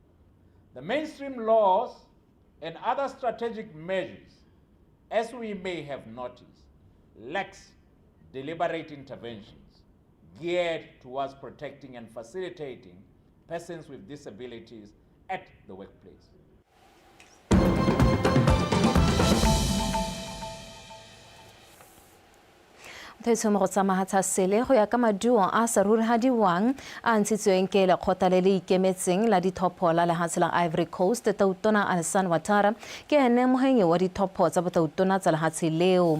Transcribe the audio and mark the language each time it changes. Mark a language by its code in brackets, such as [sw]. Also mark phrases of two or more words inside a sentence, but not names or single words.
[en] The mainstream laws and other strategic measures, as we may have noticed, lacks deliberate interventions geared towards protecting and facilitating persons with disabilities at the workplace. [tn] Mo go tsamagatsa sele go ya ka maduo a sarurihadiwang a ntshitsweng ke lekgotla le le ikemetseng la dithopo la lehatshe la Ivory Coast. Tautona Alassane Ouattara ke ene mohenyi wa dithopo tsa botautona tsa lehatshe leo.